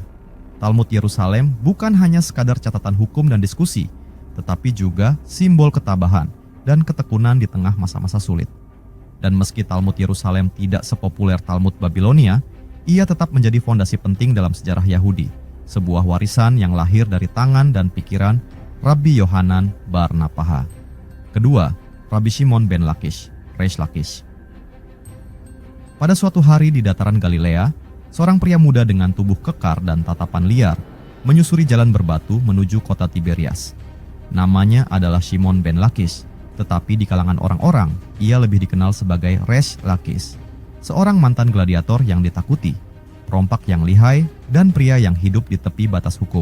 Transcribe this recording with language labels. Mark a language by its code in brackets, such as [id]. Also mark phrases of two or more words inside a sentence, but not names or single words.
[id] Talmud Yerusalem bukan hanya sekadar catatan hukum dan diskusi, tetapi juga simbol ketabahan dan ketekunan di tengah masa-masa sulit. Dan meski Talmud Yerusalem tidak sepopuler Talmud Babilonia, ia tetap menjadi fondasi penting dalam sejarah Yahudi, sebuah warisan yang lahir dari tangan dan pikiran Rabbi Yohanan bar Napaha. Kedua, Rabbi Shimon ben Lakish, Reish Lakish. Pada suatu hari di dataran Galilea, seorang pria muda dengan tubuh kekar dan tatapan liar menyusuri jalan berbatu menuju kota Tiberias. Namanya adalah Shimon ben Lakish, tetapi di kalangan orang-orang, ia lebih dikenal sebagai Reish Lakish, seorang mantan gladiator yang ditakuti, perompak yang lihai, dan pria yang hidup di tepi batas hukum.